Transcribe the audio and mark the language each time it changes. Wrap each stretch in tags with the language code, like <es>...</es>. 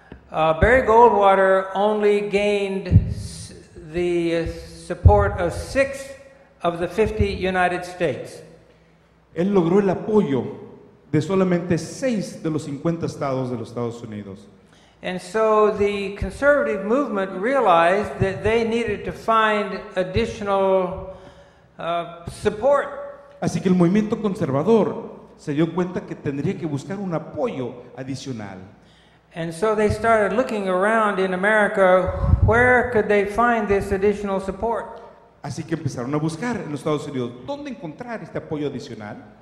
<en>Barry Goldwater only gained the support of 6 of the 50 United States.</en> <es>Él logró el apoyo de solamente 6 de los 50 estados de los Estados Unidos.</es> <en>And so the conservative movement realized that they needed to find additional support.</en> <es>Así que el movimiento conservador se dio cuenta que tendría que buscar un apoyo adicional.</es> <en>And so they started looking around in America, where could they find this additional support?</en> <es>Así que empezaron a buscar en los Estados Unidos dónde encontrar este apoyo adicional.</es>